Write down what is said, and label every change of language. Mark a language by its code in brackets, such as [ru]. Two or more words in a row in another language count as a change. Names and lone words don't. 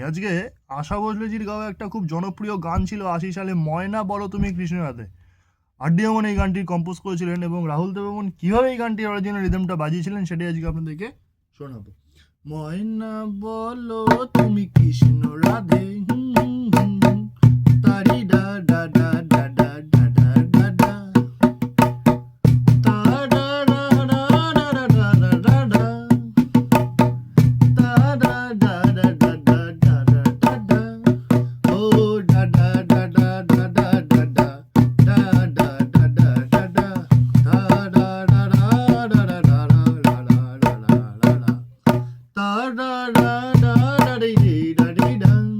[bn] আজকে আশা ভোসলেজির গাওয়া একটা খুব জনপ্রিয় গান ছিল ৮০ সালে, ময়না বলো তুমি কৃষ্ণের হাতে। আর.ডি বর্মন এই গানটি কম্পোজ করেছিলেন এবং রাহুল দেববর্মন কীভাবে এই গানটির অরিজিনাল রিদমটা বাজিয়েছিলেন সেটাই আজকে আপনাদেরকে শোনাবো। ময়না বলো তুমি কৃষ্ণ রাধে, তারি ডা ডা ডা ডা ডা ডা ডা ডা ডা, তা ডা ডা ডা ডা ডা ডা ডা ডা, তা ডা ডা ডা ডা ডা ডা ডা ডা, ও ডা ডা ডা ডা ডা ডা ডা ডা, ডা ডা ডা ডা ডা ডা, তা ডা ডা ডা ডা ডা ডা ডা ডা ডা ডা, তা ডা ডা ডা ডা ডি ডি ডা ডি ডা।